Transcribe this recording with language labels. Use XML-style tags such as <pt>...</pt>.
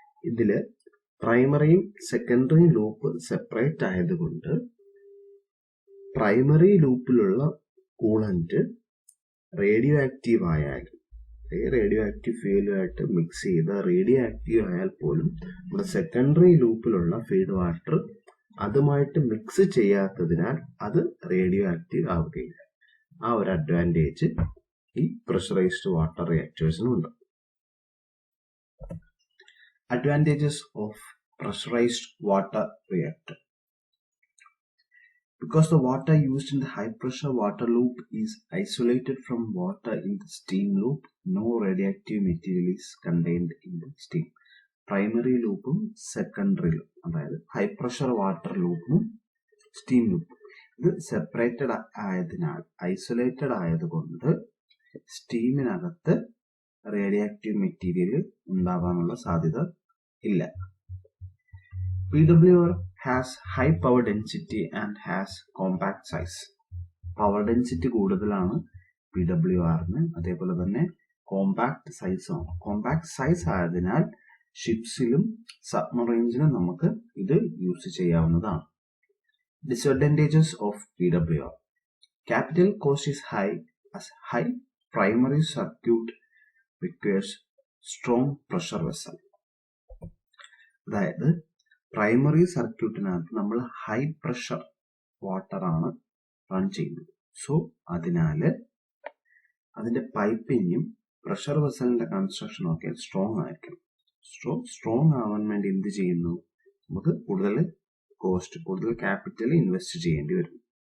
<ml>ഇതില് പ്രൈമറിയും സെക്കൻഡറിയും loop separate ആയതുകൊണ്ട് primary ലൂപ്പിലുള്ള coolant radio active ആയാലും, റേഡിയോ ആക്റ്റീവ് ഫ്യൂലുമായിട്ട് മിക്സ് ചെയ്ത് റേഡിയോ ആക്റ്റീവ് ആയാൽ പോലും നമ്മുടെ സെക്കൻഡറി ലൂപ്പിലുള്ള ഫീഡ് വാട്ടർ അതുമായിട്ട് മിക്സ് ചെയ്യാത്തതിനാൽ അത് റേഡിയോ ആക്റ്റീവ് ആവുകയില്ല. ആ ഒരു അഡ്വാൻറ്റേജ് ഈ pressurised water റിയാക്ടേഴ്സിനുണ്ട്.</ml> <en>Advantages of pressurized water reactor. Because the water used in the high pressure water loop is isolated from water in the steam loop, no radioactive material is contained in the steam.</en> <ml>Primary ലൂപ്പും secondary ലൂപ്പും, അതായത് high pressure water ലൂപ്പും steam ലൂപ്പും ഇത് separated ആയതിനാൽ, isolated ആയതുകൊണ്ട് സ്റ്റീമിനകത്ത് radioactive material ഉണ്ടാവാനുള്ള സാധ്യത ഇല്ല.</ml> <en>PWR has high power density and has compact size.</en> <ml>Power density കൂടുതലാണ് PWRന്, അതേപോലെ തന്നെ കോമ്പാക്ട് സൈസാണ്. കോമ്പാക്ട് സൈസ് ആയതിനാൽ ഷിപ്സിലും സബ്മറൈൻസിലും നമുക്ക് ഇത് യൂസ് ചെയ്യാവുന്നതാണ്.</ml> <en>Disadvantages of PWR. Capital cost is high as high primary circuit requires strong pressure vessel.</en> <ml>അതായത് പ്രൈമറി സർക്യൂട്ടിനകത്ത് നമ്മൾ ഹൈ പ്രഷർ വാട്ടർ ആണ് റൺ ചെയ്യുന്നത്. സോ അതിനാല് അതിന്റെ പൈപ്പിങ്ങും പ്രഷർ വെസലിന്റെ കൺസ്ട്രക്ഷനും ഒക്കെ സ്ട്രോങ് ആയിരിക്കണം. സ്ട്രോങ് ആവാൻ വേണ്ടി എന്ത് ചെയ്യുന്നു, നമുക്ക് കൂടുതൽ കോസ്റ്റ്, കൂടുതൽ ക്യാപിറ്റൽ ഇൻവെസ്റ്റ് ചെയ്യേണ്ടി വരും.</ml>